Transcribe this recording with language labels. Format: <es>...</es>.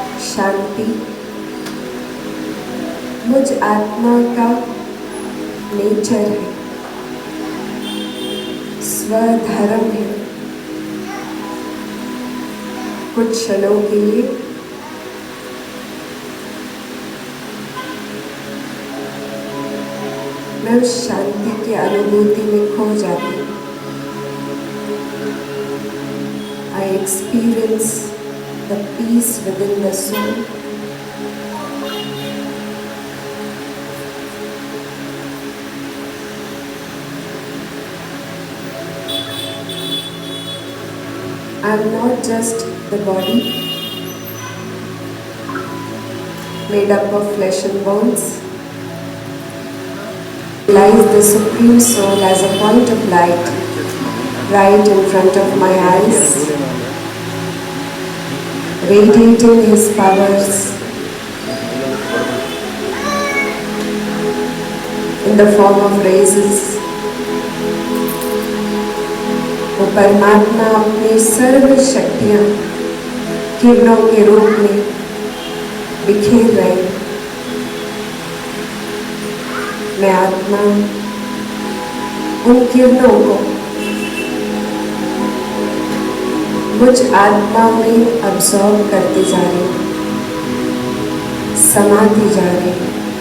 <hi>शांति मुझ आत्मा का नेचर है, स्वधर्म है। कुछ क्षणों के लिए मैं उस शांति की अनुभूति में खो जाती हूँ।</hi> <en>I experience the peace within the soul. I am not just the body made up of flesh and bones. Lies the Supreme Soul as a point of light right in front of my eyes, radiating His powers in the form of raises.</en> <hi>वो परमात्मा अपनी सर्व शक्तियाँ किरणों के रूप में बिखेर रहे। मैं आत्मा उन किरणों को मुझ आत्मा में अब्सॉर्ब करती जा रही, समाती जा रही।</hi>